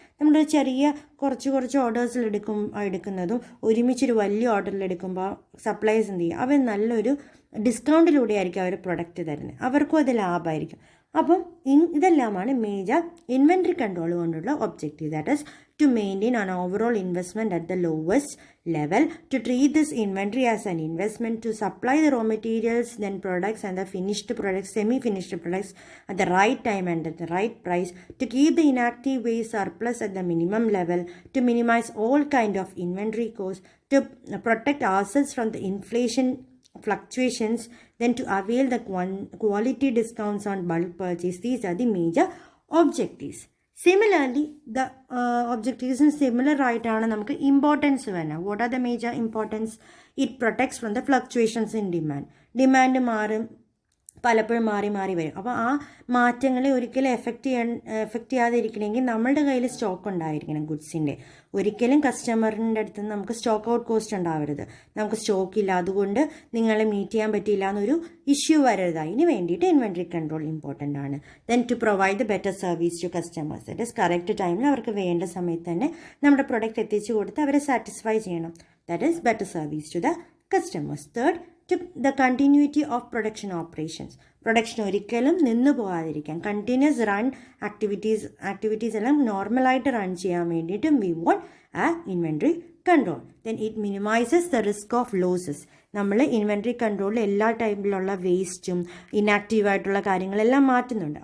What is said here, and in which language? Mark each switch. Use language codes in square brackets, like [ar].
[ml] നമ്മളൊരു ചെറിയ കുറച്ച് ഓർഡേഴ്സിൽ എടുക്കുന്നതും ഒരുമിച്ചൊരു വലിയ ഓർഡറിൽ എടുക്കുമ്പോൾ സപ്ലയേഴ്സ് എന്ത് ചെയ്യും, അവർ നല്ലൊരു ഡിസ്കൗണ്ടിലൂടെ ആയിരിക്കും അവർ പ്രൊഡക്റ്റ് തരുന്നത്. അവർക്കും അത് ലാഭമായിരിക്കും. അപ്പം ഇതെല്ലാമാണ് മേജർ ഇൻവെൻട്രി കൺട്രോൾ കൊണ്ടുള്ള objective. [en] That is to maintain an overall investment at the lowest level, to treat this inventory as an investment, to supply the raw materials, then products and the finished products, semi finished products at the right time and at the right price, to keep the inactive waste surplus at the minimum level, to minimize all kind of inventory costs, to protect ourselves from the inflation fluctuations, then to avail the quality discounts on bulk purchase. These are the major objectives. Similarly, the objectives in similar [ml] ആയിട്ടാണ് നമുക്ക് importance വേണം. [en] What are the major importance? It protects from the fluctuations in demand. [ml] Demand പലപ്പോഴും മാറി വരും. അപ്പോൾ ആ മാറ്റങ്ങളെ ഒരിക്കലും എഫക്റ്റ് ചെയ്യാതിരിക്കണമെങ്കിൽ നമ്മളുടെ കയ്യിൽ സ്റ്റോക്ക് ഉണ്ടായിരിക്കണം ഗുഡ്സിൻ്റെ. ഒരിക്കലും കസ്റ്റമറിൻ്റെ അടുത്ത് നിന്ന് നമുക്ക് സ്റ്റോക്ക് ഔട്ട് കോസ്റ്റ് ഉണ്ടാവരുത്. നമുക്ക് സ്റ്റോക്ക് ഇല്ല, അതുകൊണ്ട് നിങ്ങളെ മീറ്റ് ചെയ്യാൻ പറ്റില്ല എന്നൊരു ഇഷ്യൂ വരരുത്. അതിന് വേണ്ടിയിട്ട് ഇൻവെൻട്രി കൺട്രോൾ ഇമ്പോർട്ടൻ്റ് ആണ്. [en] Then to provide the better service to customers. [ml] That is correct ടൈമിൽ അവർക്ക് വേണ്ട സമയത്ത് തന്നെ നമ്മുടെ പ്രൊഡക്റ്റ് എത്തിച്ചു കൊടുത്ത് അവരെ സാറ്റിസ്ഫൈ ചെയ്യണം. [en] That is better service to the customers. Third, to the continuity of production operations. [ml] Production ഒരിക്കലും നിന്ന് പോകാതിരിക്കാൻ, കണ്ടിന്യൂസ് റൺ ആക്ടിവിറ്റീസ് എല്ലാം നോർമലായിട്ട് റൺ ചെയ്യാൻ വേണ്ടിയിട്ടും [en] We want ആ inventory control. Then it minimizes the risk of losses. [ml] നമ്മൾ ഇൻവെൻട്രി കൺട്രോളിൽ എല്ലാ ടൈപ്പിലുള്ള വേസ്റ്റും ഇനാക്റ്റീവായിട്ടുള്ള കാര്യങ്ങളെല്ലാം മാറ്റുന്നുണ്ട്.